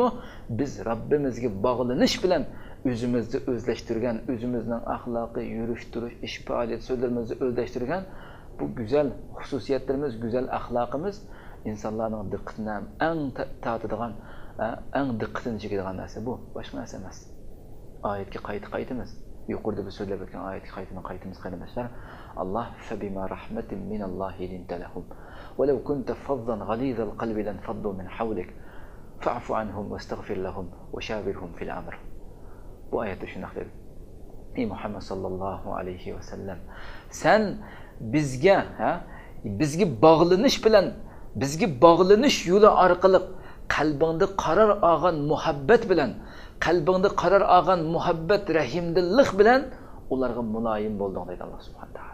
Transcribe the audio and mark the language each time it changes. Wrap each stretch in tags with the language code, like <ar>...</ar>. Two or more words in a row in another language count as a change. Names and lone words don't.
<uz>Biz Robbimizga bog'lanish bilan o'zimizni o'zlashtirgan, o'zimizning axloqiy yurish, turish, ish faoliyat so'zlarimizni o'zlashtirgan bu go'zal xususiyatlarimiz, go'zal axloqimiz insonlarning diqqatini eng tortadigan, eng diqqatini chekadigan narsa bu, boshqa narsa emas. Oyatga qaytamiz. Yuqorida biz so'zlab o'tgan oyatga qaytamiz qarindoshlar.</uz> <ar>الله فبما رحمة من الله لنت لهم ولو كنت فظا غليظ القلب لانفضوا من حولك فاعف عنهم واستغفر لهم وشاورهم في الأمر.</ar> <uz>Bu oyatda shunday dedi. Ey Muhammad</uz> <ar>صلى الله عليه وسلم,</ar> <uz>sen bizga bog'lanish bilan, bizga bog'lanish yo'li orqali qalbingda qaror olgan muhabbat bilan, qalbingda qaror olgan muhabbat, rahimdillik bilan ularga muloyim bo'lding deydi Alloh</uz> <ar>سبحانه تعالى.</ar>